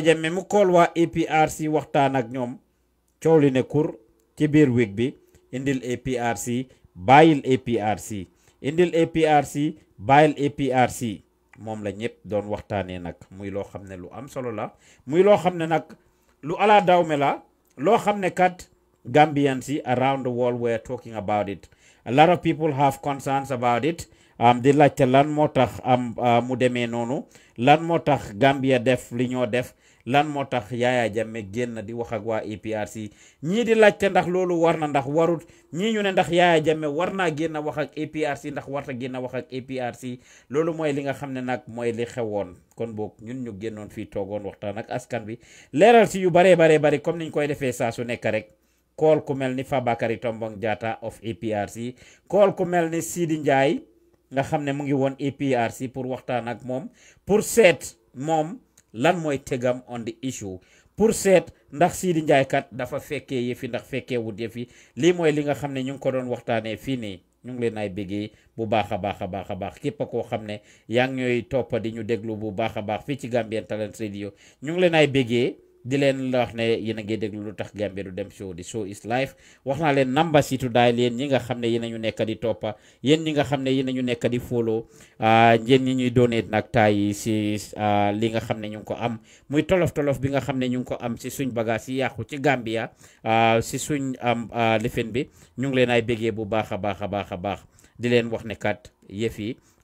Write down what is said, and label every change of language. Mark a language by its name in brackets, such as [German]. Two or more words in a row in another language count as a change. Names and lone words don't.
[Wolof] Jammeh mu kool waa APRC waxtaan ak ñoom coow li ne kur ci biir week bi indil APRC bàyyil APRC indil APRC bàyyil APRC moom la ñëpp doon waxtaanee nag muy loo xam ne lu am solo la muy loo xam ne nag lu ala dawme la loo xam ne kat Gambians yi [English] around the world were talking about it. A lot of people have concerns about it. [Wolof] Di laajte lan moo tax mu demee noonu lan moo tax Gambia def li ñoo def lan moo tax Yaya Jammeh génn di wax ak waa APRC ñii di laajte ndax loolu war na ndax warut ñii ñu ne ndax Yaya Jammeh war naa génn wax ak APRC ndax warta génn wax ak APRC loolu mooy li nga xam ne nag mooy li xewoon kon boog ñun ñu génnoon fii toogoon waxtaan ak askan bi leeral si yu baree comme niñ koy defee saa su nekk rek. Kool ku mel ni Fabakary Tombong Jatta of APRC kool ku mel ni Sidi Ndiaye nga xam ne mu ngi woon APRC pour waxtaan ak moom pour seet moom lan mooy tegam [English] on the issue [Wolof] pour seet ndax Sidi Ndiaye kat dafa fekkee yëfi ndax fekkee wut yëfi lii mooy li nga xam ne ñu ngi ko doon waxtaanee fii nii ñu ngi leen ay béggee bu baax a baax képp koo xam ne yaa ngi ñooy toppa di ñu déglu bu baax a baax fii ci Gambian Talents Radio ñu ngi leen ay béggee di leen la wax ne yéen a ngi déglu Lutakh Gambia du dem show di [English] show is live [Wolof] wax naa leen number si [English] to dial [Wolof] yéen ñi nga xam ne yéen a ñu nekk di toppa yéen ñi nga xam ne yéen a ñu nekk di follow yéen ñi ñuy donate nag taay si li nga xam ne ñu ngi ko am muy tolof bi nga xam ne ñu ngi ko am si suñ bagage yi yàqu ci Gambia si suñ lifin bi ñu ngi leen ay béggee bu baax a baax di leen wax ne kat yëf yi